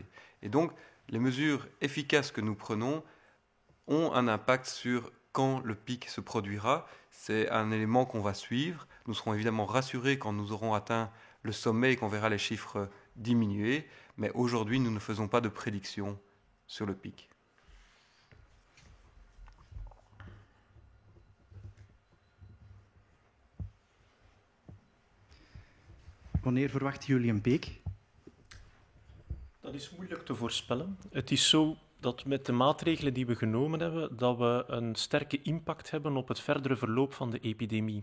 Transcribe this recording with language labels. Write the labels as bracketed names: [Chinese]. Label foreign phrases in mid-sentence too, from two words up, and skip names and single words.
[French] Et donc, les mesures efficaces que nous prenons ont un impact sur quand le pic se produira. C'est un élément qu'on va suivre. Nous serons évidemment rassurés quand nous aurons atteint le sommet et qu'on verra les chiffres diminuer. Mais aujourd'hui, nous ne faisons pas de prédiction sur le pic. [Dutch] Wanneer verwachten jullie een piek? Dat is moeilijk te voorspellen. Het is zo dat met de maatregelen die we genomen hebben, dat we een sterke impact hebben op het verdere verloop van de epidemie.